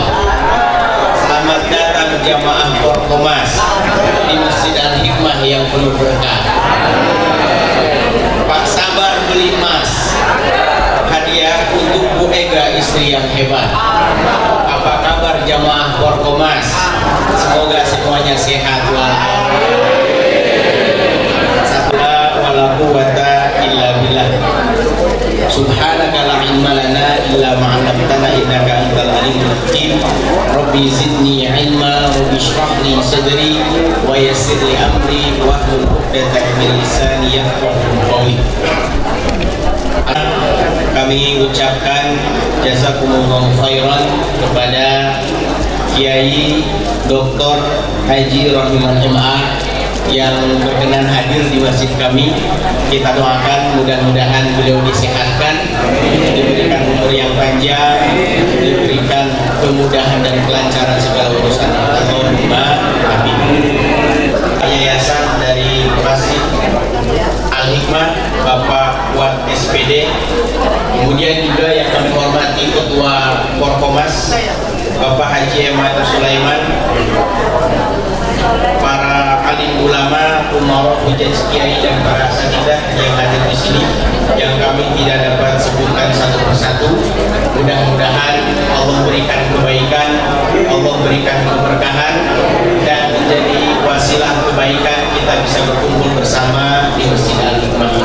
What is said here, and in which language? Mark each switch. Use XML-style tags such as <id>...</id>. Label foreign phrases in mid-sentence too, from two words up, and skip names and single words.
<id>Selamat datang jamaah Porkomas di Masjid Al-Hikmah yang penuh berkah. Pak Sabar beli emas, hadiah untuk Bu Ega, istri yang hebat. Apa kabar jamaah Porkomas? Semoga semuanya sehat walafiat.</id> <ar>ولا قوة إلا بالله. سبحانك لا علم لنا إلا ما علمتنا إنك أنت العليم الحكيم. رب زدني علما، رب اشرح لي صدري ويسر لي أمري واحلل عقدة من لساني يفقهوا قولي.</ar> <id>Kami ucapkan</id> <ar>جزاكم الله خيرا</ar> <id>kepada Kiai Dr. Haji Rohiman MA yang berkenan hadir di masjid kami. Kita doakan mudah-mudahan beliau disehatkan, diberikan umur yang panjang, diberikan kemudahan dan kelancaran segala urusan.</id> <ar>اللهم آمين.</ar> <id>Yayasan dari Masjid Al-Hikmah Bapak Wat SPD, kemudian juga yang kami hormati Ketua Porkomas Bapak Haji Ahmad Sulaiman, para alim ulama, umarok, hujjah kiai dan para asatidzah yang hadir di sini, yang kami tidak dapat sebutkan satu persatu. Mudah-mudahan Allah berikan kebaikan, Allah berikan keberkahan, dan menjadi wasilah kebaikan kita bisa berkumpul bersama di Masjid Al-Hikmah ini.</id>